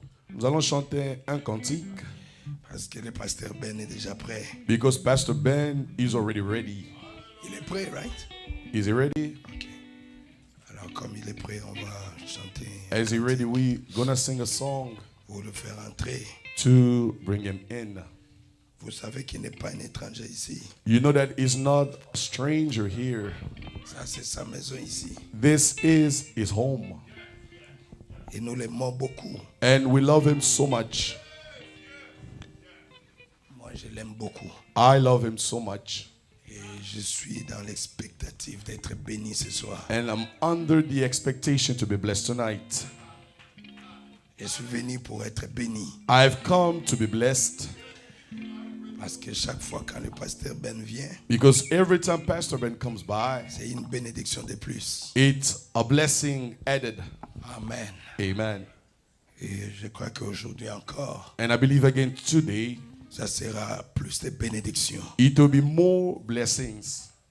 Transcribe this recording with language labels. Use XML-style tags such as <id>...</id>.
<fr>Nous allons chanter un cantique. Parce que le pasteur Ben est déjà prêt.</fr> <en>Because Pastor Ben is already ready.</en> <fr>Il est prêt,</fr> <en>right? Is he ready? Ok.</en> <fr>Alors comme il est prêt, on va chanter.</fr> <en>As he ready, we gonna sing a song</en> <fr>Pour le faire entrer.</fr> <en>to bring him in.</en> <fr>Vous savez qu'il n'est pas un étranger ici.</fr> <en>You know that he's not a stranger here.</en> <fr>Ça, c'est sa maison ici.</fr> <en>This is his home.</en> <fr>Et nous l'aimons beaucoup.</fr> <en>And we love him so much.</en> <fr>Moi, je l'aime beaucoup.</fr> <en>I love him so much.</en> <fr>Et je suis dans l'expectative d'être béni ce soir.</fr> <en>And I'm under the expectation to be blessed tonight.</en> <fr>Je suis venu pour être béni.</fr> <en>I've come to be blessed.</en> <fr>Parce que chaque fois quand le pasteur Ben vient,</fr> <en>Because every time Pastor Ben comes by,</en> <fr>c'est une bénédiction de plus.</fr> <en>it's a blessing added. Amen. Amen.</en> <fr>Et je crois qu'aujourd'hui encore,</fr> <en>And I believe again today,</en> <fr>ça sera plus de bénédictions.</fr> <en>it will be more blessings.</en>